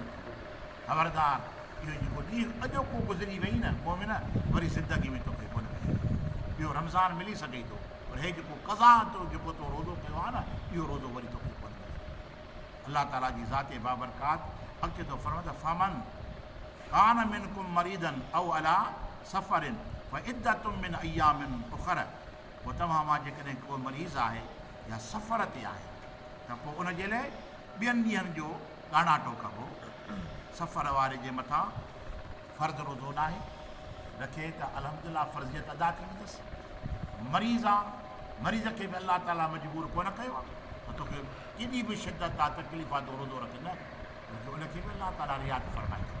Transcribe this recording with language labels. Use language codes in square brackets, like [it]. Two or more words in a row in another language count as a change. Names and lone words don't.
[sd] ख़बरदार, इहो जेको ॾींहुं अॼोको गुज़री वई न मोमिन, वरी ज़िंदगी में तोखे कोन मिले। ॿियो रमज़ान मिली सघे थो, पर हे जेको क़ज़ा तो जेको तो रोज़ो कयो आहे न, इहो रोज़ो वरी तोखे कोन मिले। अलाह ताला जी ज़ाते बाबरकात अॻिते थो फरमाए, [ar] فمن كان منكم مريضا أو على سفر فعدة من أيام أخر. [sd] पोइ तव्हां मां जेकॾहिं को मरीज़ आहे या सफ़र ते आहे त पोइ उनजे लाइ ॿियनि ॾींहंनि जो ॻाणाटो कबो। सफ़र वारे जे मथां फ़र्ज़ु रोज़ो न आहे, रखे त अल्हम्दुलिल्लाह फ़र्ज़ियत अदा थी वेंदसि। मरीज़ आहे, मरीज़ खे बि अलाह ताला मजबूर कोन कयो आहे त तोखे केॾी बि शिदत आहे, तकलीफ़ आहे, तो रोज़ो रखे, न, उनखे बि अलाह ताला रियात फरमाए थो।